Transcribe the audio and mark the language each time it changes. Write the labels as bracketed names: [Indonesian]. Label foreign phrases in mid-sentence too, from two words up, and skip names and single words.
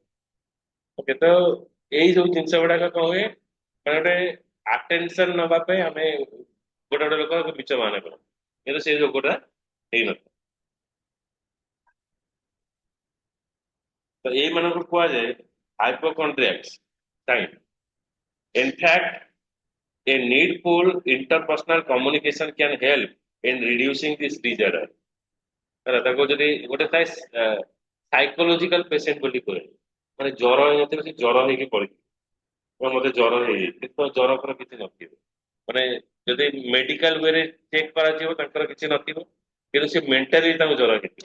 [Odia] ଓକେ ତ ଏଇ ସବୁ ଜିନିଷ ଗୁଡାକ କଣ ହୁଏ ମାନେ ଗୋଟେ ଆଟେନସନ ନବା ପାଇଁ ଆମେ ଗୋଟେ ଗୋଟେ ଲୋକ ମିଛ ମାନେ କରୁ, କିନ୍ତୁ ସେଇ ରୋଗଟା ହେଇନଥାଏ। ତ ଏଇମାନଙ୍କୁ କୁହାଯାଏ ହାଇପୋକଣ୍ଡ୍ରିଆକ୍ସ। କାହିଁକି? [English] In fact, a needful interpersonal communication can help in reducing this disorder. [Odia] ହେଲା ତାକୁ ଯଦି ଗୋଟେ ଥାଏ [English] psychological patient [Odia] ବୋଲି କୁହେ, ମାନେ ଜ୍ୱର ହେଇନଥିବ ସେ ଜ୍ୱର ହେଇକି ପଡିଥିବ ମତେ ଜ୍ୱର ହେଇଯାଇଛି ତ ଜ୍ୱର ଫର କିଛି ନଥିବ, ମାନେ ଯଦି ମେଡିକାଲ ୱେରେ ଚେକ୍ କରାଯିବ ତାଙ୍କର କିଛି ନଥିବ, କିନ୍ତୁ ସେ ମେଣ୍ଟାଲି ତାଙ୍କୁ ଜ୍ୱର ହେଇଥିବ।